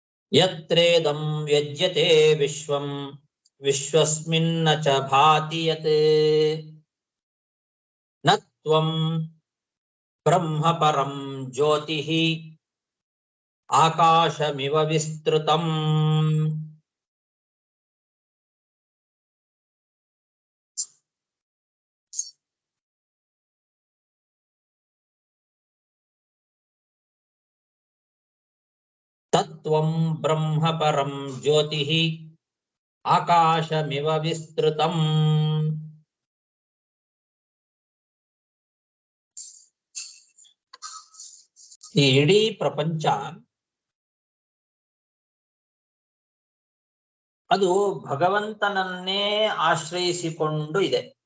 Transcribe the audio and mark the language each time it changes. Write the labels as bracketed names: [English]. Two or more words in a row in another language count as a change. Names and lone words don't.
[Sanskrit] ಯತ್ರೇದಂ ಯಜ್ಯತೆ ವಿಶ್ವಂ ವಿಶ್ವಸ್ಮಿನ್ನ ಚ ಭಾತಿ ಯತ್ ನ ತ್ವಂ ಬ್ರಹ್ಮ ಪರಂ ಜ್ಯೋತಿಃ ಆಕಾಶಮಿವ ವಿಸ್ತೃತಂ. ತತ್ವಂ ಬ್ರಹ್ಮ ಪರಂ ಜ್ಯೋತಿಃ ಆಕಾಶಮಿವ ವಿಸ್ತೃತಂ. [Kannada] ಈ ಇಡೀ ಪ್ರಪಂಚ ಅದು ಭಗವಂತನನ್ನೇ ಆಶ್ರಯಿಸಿಕೊಂಡು ಇದೆ.